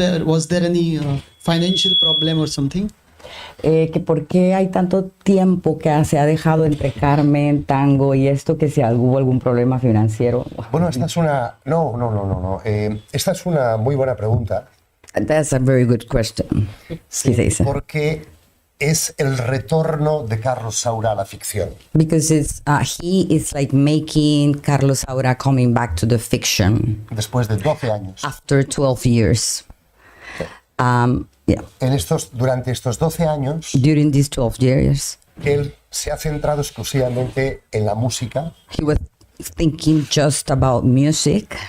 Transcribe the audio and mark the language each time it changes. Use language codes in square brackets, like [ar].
[en] Was there any financial problem or something? [es] Que por qué hay tanto tiempo que se ha dejado entre Carmen, Tango y esto, que si hubo algún problema financiero. Bueno, esta es una... No. Esta es una muy buena pregunta. [en] That's a very good question. [es] Sí, porque es el retorno de Carlos Saura a la ficción. [en] Because he is like making Carlos Saura coming back to the fiction. [es] Después de 12 años. [en] After 12 years. Yeah. [es] Durante estos 12 años, [en] during these 12 years, [es] él se ha centrado exclusivamente en la música. [en] He was thinking just about music.